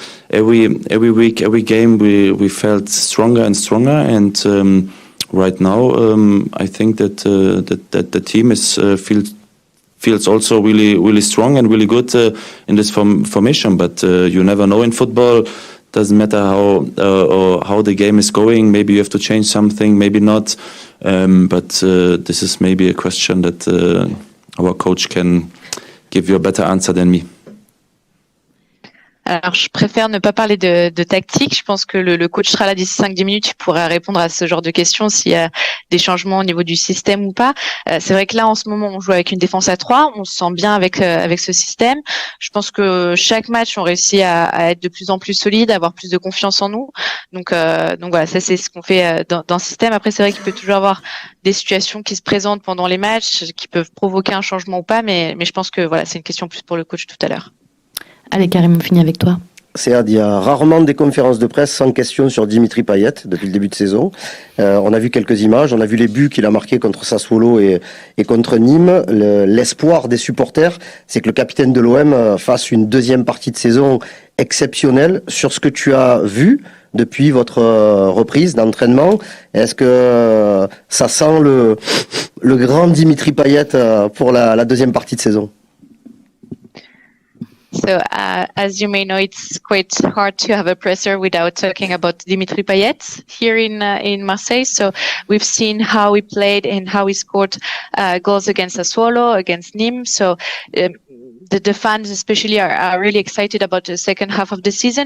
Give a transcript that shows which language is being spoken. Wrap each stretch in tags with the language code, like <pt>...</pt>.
<en>Every week, every game, we felt stronger and stronger, and right now, I think that the team feels also really strong and really good in this formation. But you never know in football. Doesn't matter how the game is going. Maybe you have to change something, maybe not. But this is maybe a question that our coach can give you a better answer than me.</en> <fr>Alors, je préfère ne pas parler de tactique. Je pense que le coach sera là d'ici 5-10 minutes. Il pourra répondre à ce genre de questions s'il y a des changements au niveau du système ou pas. C'est vrai que là, en ce moment, on joue avec une défense à 3. On se sent bien avec ce système. Je pense que chaque match, on réussit à être de plus en plus solide, à avoir plus de confiance en nous. Donc voilà, ça c'est ce qu'on fait dans le système. Après, c'est vrai qu'il peut toujours avoir des situations qui se présentent pendant les matchs, qui peuvent provoquer un changement ou pas. Mais je pense que voilà, c'est une question plus pour le coach tout à l'heure. Allez, Karim, on finit avec toi. C'est-à-dire, il y a rarement des conférences de presse sans question sur Dimitri Payet depuis le début de saison. On a vu quelques images, on a vu les buts qu'il a marqués contre Sassuolo et contre Nîmes. L'espoir des supporters, c'est que le capitaine de l'OM fasse une deuxième partie de saison exceptionnelle. Sur ce que tu as vu depuis votre reprise d'entraînement, est-ce que ça sent le grand Dimitri Payet pour la deuxième partie de saison?</fr> <en>So, as you may know, it's quite hard to have a presser without talking about Dimitri Payet here in Marseille. So, we've seen how he played and how he scored goals against Sassuolo, against Nîmes. So, the fans especially are really excited about the second half of the season.</en>